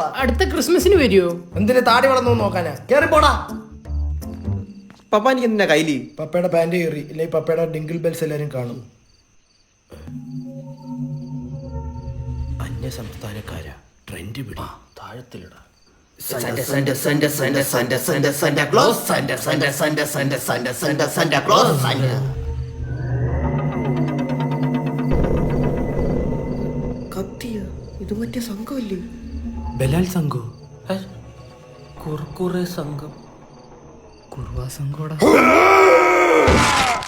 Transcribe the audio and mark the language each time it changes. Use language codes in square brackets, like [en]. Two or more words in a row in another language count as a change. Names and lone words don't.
[ml] അടുത്ത ക്രിസ്മസിന് വരുമോ? എന്തിന് താടി വളർന്നു നോക്കാനാ? കേറി പോടാ. പപ്പ എനിക്ക് എന്തിനാ കയ്യില്? പപ്പയുടെ പാന്റ് കയറി, ഇല്ലെങ്കിൽ പപ്പയുടെ ഡിങ്കിൾ ബെൽസ് എല്ലാരും കാണും. അന്യ സംസ്ഥാനക്കാരാ, ട്രെൻഡ് പിടി, താഴത്തിലിടാ. [en] Santa Santa Santa Santa Santa Santa Santa Claus Santa Santa Santa Santa Santa Santa Santa Claus Santa. [ml] കത്തിയ ഇത് മറ്റേ സംഘമല്ലേ? ബലാൽ സംഘോ? കുർക്കുറെ സംഘം. കുർവാ സംഘോടാ.